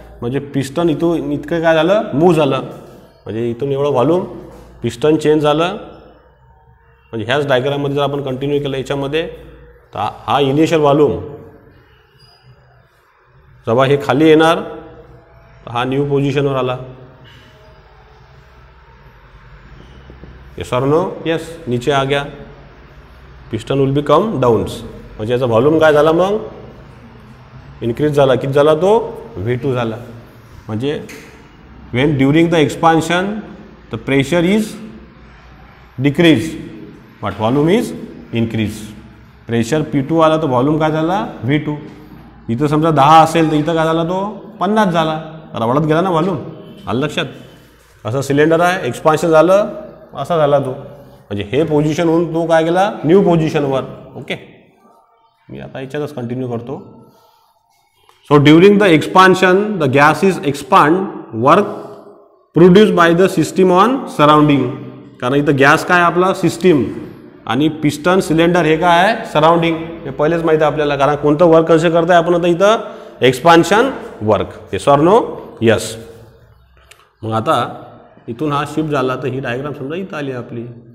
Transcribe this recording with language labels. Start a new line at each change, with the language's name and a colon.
Marathi: म्हणजे पिस्टन इथून इतकं काय झालं, मूव्ह झालं. म्हणजे इथून एवढं व्हॉल्यूम, पिस्टन चेंज झालं. म्हणजे ह्याच डायग्राममध्ये जर आपण कंटिन्यू केलं याच्यामध्ये, तर हा इनिशियल व्हॉल्यूम जेव्हा हे खाली येणार, हा न्यू पोझिशनवर आला.
English: Yes or no, yes.
Hindi: नीचे आ गया,
English: Piston will be come downs.
Marathi: म्हणजे याचा व्हॉल्यूम काय झाला, मग इन्क्रीज झाला. किती झाला तो, V2 झाला. म्हणजे
English: When during the expansion the pressure is decrease but volume is increase.
Marathi: Pressure P2 आला तर व्हॉल्यूम काय झाला, V2. इथं समजा 10 असेल तर इथं काय झाला, तो 50 झाला. तर वाढत गेला ना व्हॉल्यूम. आलं लक्षात. असं सिलेंडर आहे, एक्सपान्शन झालं, असा झाला तो. म्हणजे हे पोझिशन होऊन तो काय गेला, न्यू पोझिशनवर. ओके. मी आता याच्यातच कंटिन्यू करतो.
English: So during the expansion the gas is expand, work produce by the system on surrounding.
Marathi: कारण इथं गॅस काय आपला सिस्टीम, आणि पिस्टन सिलेंडर हे काय आहे सराउंडिंग. हे पहिलेच माहिती आहे आपल्याला. कारण कोणतं वर्क कसे करताय आपण आता इथं, expansion work.
English: Yes or no, yes.
Marathi: मग आता इथून हा शिफ्ट झाला, तर ही डायग्राम समजा इथं आली आपली.